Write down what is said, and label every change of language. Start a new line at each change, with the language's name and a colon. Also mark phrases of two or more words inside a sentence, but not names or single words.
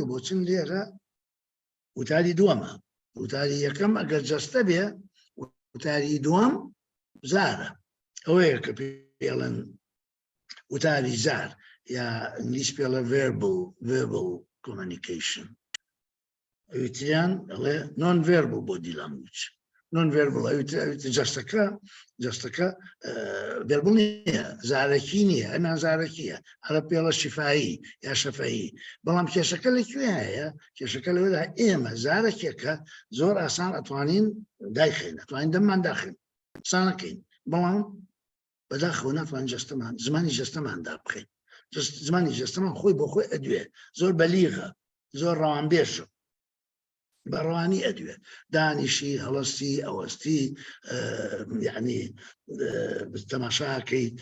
Central Kurdish: بۆچون لێرە وتاری دووەمە وتاری یەکەم ئەگەر جەستە بێ وتاری دووەم زارە ئەوەیە کە پێڵەن وتاری زار یا ئینگلیس پێڵە
English: verbal communication
Central Kurdish: ئەویتریان ئەڵێ
English: non verbal body language non verbal
Central Kurdish: ئەویتر جەستەکە
English: verbal
Central Kurdish: نییە زارەکی نییە ئەمان زارەکیە هەرە پێڵە شیفایی یا شەفەیی بەڵام کێشەکە لەکوێ هەیە کێشەکە لەوەدا ئێمە زارەکێکە زۆر ئاسان ئەتوانین دایخین ئەتوانین دەممان داخین قسانەکەین بەڵام بەداخەوە ناتوانین جەستەمان زمانی جەستەماندا بخین زمانی جەستەمان خۆی بۆ خۆی ئەدوێ زۆر بەلیغە زۆر ڕەوانبێژە بەڕوانی ئەدوێ دانیشی هەڵستی ئەوەستی یعنی تەماشاکەی